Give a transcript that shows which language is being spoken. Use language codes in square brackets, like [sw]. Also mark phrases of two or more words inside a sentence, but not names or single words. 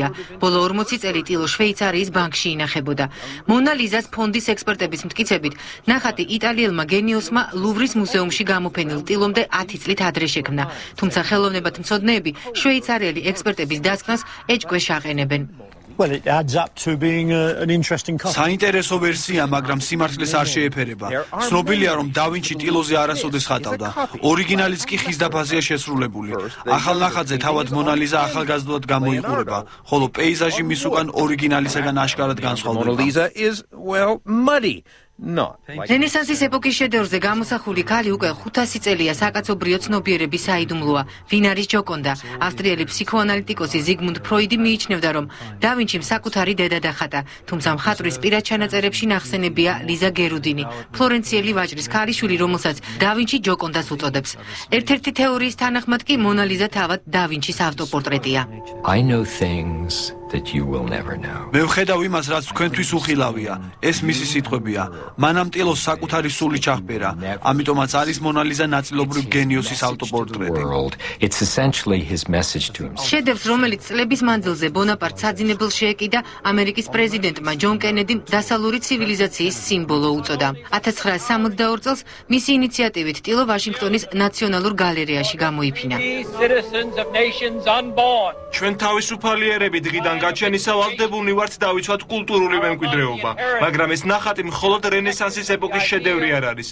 [ka] ბოლო 40 წელი ტილო შვეიცარიის ბანკში ინახებოდა. მონალიზას ფონდის ექსპერტების მტკიცებით, ნახატი იტალიელმა გენიოსმა ლუვრის მუზეუმში გამოფენილ ტილომდე 10 წლით ადრე შექმნა. თუმცა ხელოვნებათმცოდნეები შვეიცარიელი ექსპერტების დასკვნას ეჭქვეშ აყენებენ. [en] Well, it adds up to being an interesting copy. [ka] საინტერესო ვერსია, მაგრამ სიმართლეს არ შეეფერება. ცნობილია, რომ და ვინჩი ტილოზე არასოდეს ხატავდა. ორიგინალიც კი ხის დაფაზეა შესრულებული. ახალ ნახატზე თავად მონალიზა ახალგაზრდულად გამოიყურება, ხოლო პეიზაჟი მის უკან ორიგინალისაგან აშკარად განსხვავდება. [en] Monalisa is, well, muddy. [ka] რენესანსის ეპოქის შედევრზე გამოსახული ქალი უკვე 500 წელია საკაცობრიო ცნობიერების საიდუმლოა. ვინ არის ჯოკონდა? ავსტრიელი ფსიქოანალიტიკოსი ზიგმუნდ ფროიდი მიიჩნევდა, რომ და ვინჩიმ საკუთარი დედა დახატა, თუმცა მხატვრის პირად ჩანაწერებში ნახსენებია ლიზა გერუდინი, ფლორენციელი ვაჭრის ქალიშვილი, რომელსაც და ვინჩი ჯოკონდას უწოდებს. ერთ-ერთი თეორიის თანახმად კი მონალიზა თავად და ვინჩის ავტოპორტრეტია. [en] I know things that you will never know. [ka] მე ვხედავ იმას, რაც თქვენთვის უხილავია. ეს მისი სიტყვებია. მანამ ტილოს საკუთარი სული ჩახბერა. ამიტომაც არის მონალიზა ნაწილობრივ გენიოსის ავტოპორტრეტი. [en] It's essentially his message to him. [ka] შედევრს, რომელიც წლების მანძილზე ბონაპარტს საძინებელს შეეკიდა, ამერიკის პრეზიდენტმა ჯონ კენედიმ დასავლური ცივილიზაციის სიმბოლო უწოდა. 1962 წელს მისი ინიციატივით ტილო ვაშინგტონის ნაციონალურ გალერეაში გამოიფინა. ჩვენ თავისუფალიერები დღიდან გაჩენისა ვალდებულნი ვართ დავიცვათ კულტურული მემკვიდრეობა, მაგრამ ეს ნახატი მხოლოდ რენესანსის ეპოქის შედევრი არ არის.